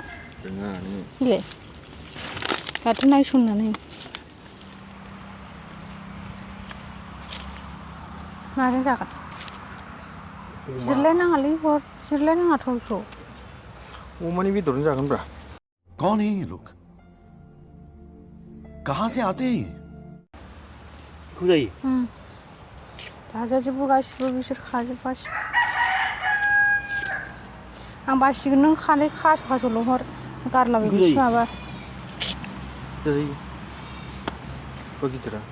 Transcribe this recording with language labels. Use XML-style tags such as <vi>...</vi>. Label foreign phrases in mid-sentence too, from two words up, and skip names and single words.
<brx>नोङो इलाय दाथ' नायसननानै माजों जागोन जिरलायनाङालै हर जिरलायनाङाथ' बेखौ अमानि बेदरजों जागोनब्रा</brx> <hi>कौन है ये लोग कहाँ से आते हैं</hi> <brx>बेखौ जायो जाजाजोबो गासिबो बिसोर खाजोबगासिबो आं बासिगोन नों खानाय खासल' हर गारलाबायगोनसो माबा जाजायो गिदिरा</brx>